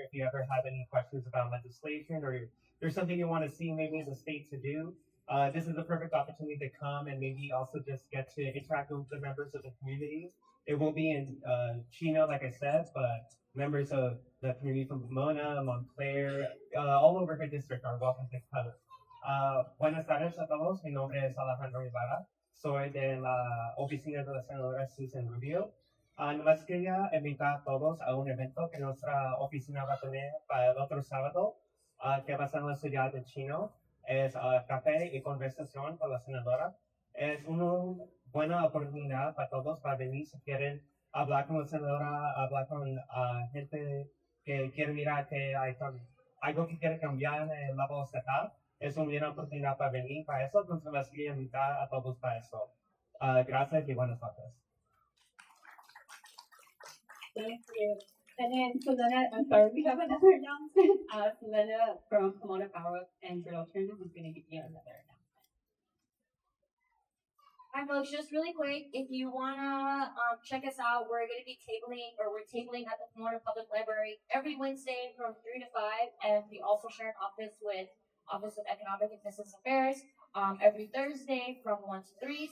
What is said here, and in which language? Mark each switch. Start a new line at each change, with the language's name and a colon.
English: If you ever have any questions about legislation or there's something you want to see maybe as a state to do, this is the perfect opportunity to come and maybe also just get to interact with the members of the community. It won't be in Chino, like I said, but members of the community from Pomona, Montclair, all over her district are welcome to come.
Spanish: Buenas tardes a todos. Mi nombre es Alejandro Ibarra. Soy de la oficina de la senadora Susan Rubio. Nomás quería invitar a todos a un evento que nuestra oficina va a tener para el otro sábado, que va a ser en la ciudad de Chino. Es café y conversación con la senadora. Es una buena oportunidad para todos para venir si quieren hablar con la senadora, hablar con gente que quiere mirar que hay algo que quiere cambiar en el level estatal. Es una buena oportunidad para venir para eso, entonces les quería invitar a todos para eso. Gracias y buenas noches.
English: Thank you. And then Selena, I'm sorry, we have another announcement. Selena from Pomona Power and Grid Alternatives is going to give you another announcement. Hi folks, just really quick, if you wanna check us out, we're tabling at the Pomona Public Library every Wednesday from 3 to 5, and we also share an office with Office of Economic and Business Affairs every Thursday from 1 to 3.